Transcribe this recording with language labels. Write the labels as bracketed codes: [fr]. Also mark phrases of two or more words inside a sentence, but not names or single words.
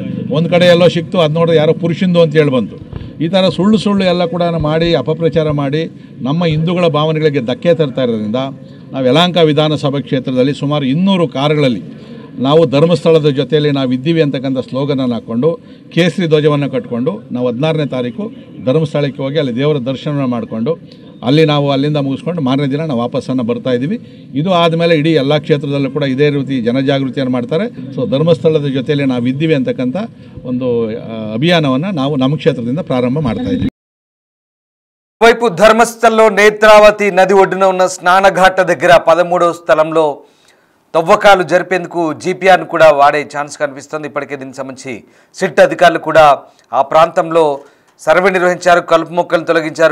[kn] ಒಂದು ಕಡೆ ಎಲ್ಲೋ ಸಿಕ್ತು, ಅದು ನೋಡಿದ್ರೆ ಯಾರೋ ಪುರುಷಂದು ಅಂತೇಳಿ ಬಂತು. ಈ ಥರ ಸುಳ್ಳು ಎಲ್ಲ ಕೂಡ ಮಾಡಿ ಅಪಪ್ರಚಾರ ಮಾಡಿ ನಮ್ಮ ಹಿಂದೂಗಳ ಭಾವನೆಗಳಿಗೆ ಧಕ್ಕೆ ತರ್ತಾ ಇರೋದ್ರಿಂದ ನಾವು ಯಲಹಂಕ ವಿಧಾನಸಭಾ ಕ್ಷೇತ್ರದಲ್ಲಿ ಸುಮಾರು 200 ಕಾರುಗಳಲ್ಲಿ ನಾವು ಧರ್ಮಸ್ಥಳದ ಜೊತೆಯಲ್ಲಿ ನಾವು ಇದ್ದೀವಿ ಅಂತಕ್ಕಂಥ ಸ್ಲೋಗನನ್ನು ಹಾಕ್ಕೊಂಡು ಕೇಸರಿ ಧ್ವಜವನ್ನು ಕಟ್ಕೊಂಡು ನಾವು 16ನೇ ತಾರೀಕು ಧರ್ಮಸ್ಥಳಕ್ಕೆ ಹೋಗಿ ಅಲ್ಲಿ ದೇವರ ದರ್ಶನ ಮಾಡಿಕೊಂಡು ಅಲ್ಲಿ ನಾವು ಅಲ್ಲಿಂದ ಮುಗಿಸ್ಕೊಂಡು ಮಾರನೇ ದಿನ ನಾವು ವಾಪಸ್ಸನ್ನು ಬರ್ತಾ ಇದ್ದೀವಿ. ಇದು ಆದಮೇಲೆ ಇಡೀ ಎಲ್ಲ ಕ್ಷೇತ್ರದಲ್ಲೂ ಕೂಡ ಇದೇ ರೀತಿ ಜನಜಾಗೃತಿಯನ್ನು ಮಾಡ್ತಾರೆ. ಸೊ ಧರ್ಮಸ್ಥಳದ ಜೊತೆಯಲ್ಲಿ ನಾವು ಇದ್ದೀವಿ ಅಂತಕ್ಕಂಥ ಒಂದು ಅಭಿಯಾನವನ್ನು ನಾವು ನಮ್ಮ ಕ್ಷೇತ್ರದಿಂದ ಪ್ರಾರಂಭ ಮಾಡ್ತಾ ಇದ್ದೀವಿ. [te] వైపు ధర్మస్థల్లో నేత్రావతి నది ఒడ్డున ఉన్న స్నానఘాట దగ్గర 13వ స్థలంలో తవ్వకాలు జరిపేందుకు జీపీఆర్ను కూడా వాడే ఛాన్స్ కనిపిస్తుంది. ఇప్పటికే దీనికి సంబంధించి సిట్ అధికారులు కూడా ఆ ప్రాంతంలో సర్వే నిర్వహించారు. కలుపు మొక్కలను తొలగించారు.